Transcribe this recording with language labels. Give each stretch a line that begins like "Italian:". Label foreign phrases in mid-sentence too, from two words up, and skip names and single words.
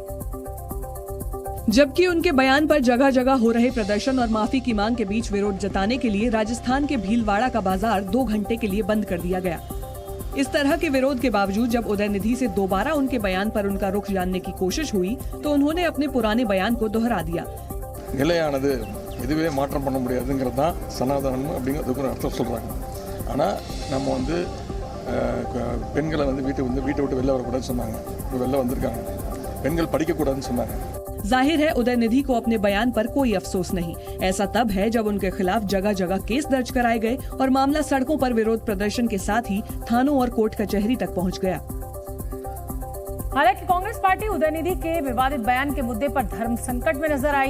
Hindi: जबकि उनके बयान पर जगह जगह हो रहे प्रदर्शन और माफी की मांग के बीच विरोध जताने के लिए राजस्थान के भीलवाड़ा का बाजार 2 घंटे के लिए बंद कर दिया गया। इस तरह के विरोध के बावजूद जब उदयनिधि से दोबारा उनके बयान पर उनका रुख जानने की कोशिश हुई, तो उन्होंने अपने पुराने बयान को दोहरा दिया।
Tamil: இதுவே மாற்றம் பண்ண முடியாதுங்கிறது தான் சனாதனம் அப்படிங்கிறதுக்கு ஒரு அர்த்தம் சொல்கிறாங்க. ஆனால் நம்ம பெண்களை வீட்டை விட்டு வெளில வரக்கூடாதுன்னு சொன்னாங்க. இப்போ வெளில வந்திருக்காங்க. பெண்கள் படிக்கக்கூடாதுன்னு சொன்னாங்க.
Hindi: जाहिर है उदयनिधि को अपने बयान पर कोई अफसोस नहीं। ऐसा तब है जब उनके खिलाफ जगह जगह केस दर्ज कराए गए और मामला सड़कों पर विरोध प्रदर्शन के साथ ही थानों और कोर्ट कचहरी तक पहुंच गया। हालांकि कांग्रेस पार्टी उदयनिधि के विवादित बयान के मुद्दे पर धर्म संकट में नजर आई।